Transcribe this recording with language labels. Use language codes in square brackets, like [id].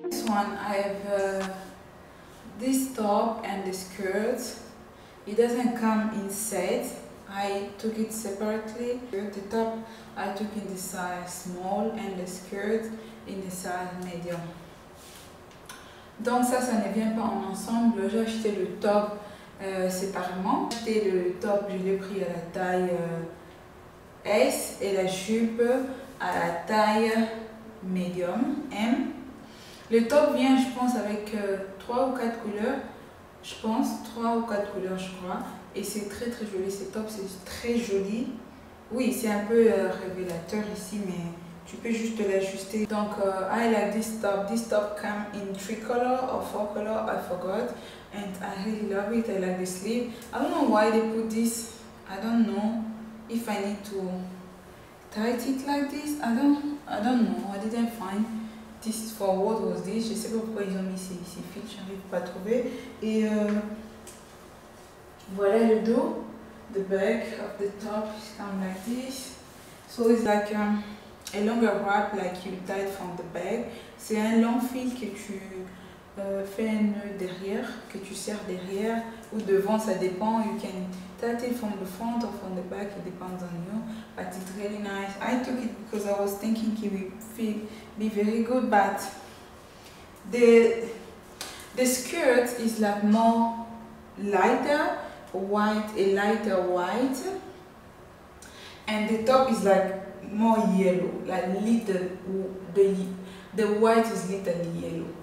[en] I have this top and the skirt. It doesn't come in set. I took it separately. The top I took in the size small and the skirt in the size medium. [fr] Donc ça ne vient pas en ensemble. J'ai acheté le top séparément. J'ai acheté le top, je l'ai pris à la taille S et la jupe à la taille medium M. Le top vient, je pense, avec 3 ou 4 couleurs. Je pense 3 ou 4 couleurs, je crois. Et c'est très joli. Ce top, c'est très joli. Oui, c'est un peu révélateur ici, mais tu peux juste l'ajuster. [en] Donc, I like this top. This top come in 3 colors or 4 colors, I forgot. And I really love it. I like the sleeve. I don't know why they put this. I don't know if I need to tight it like this. I don't know. I didn't find. This for what was this? [fr] Je sais pas pourquoi ils ont mis ces fils, j'arrive pas à trouver. Et voilà le dos. [en] The back of the top is come like this. So it's like a longer wrap like you tie from the back. [fr] C'est un long fil que tu fais un nœud derrière, que tu serres derrière ou devant, ça dépend. [en] You can tie it from the front or from the back, it depends on you. But it's really nice. I took it because I was thinking it would be very good, but the skirt is like more lighter white, a lighter white, and the top is like more yellow, like little, the white is little yellow.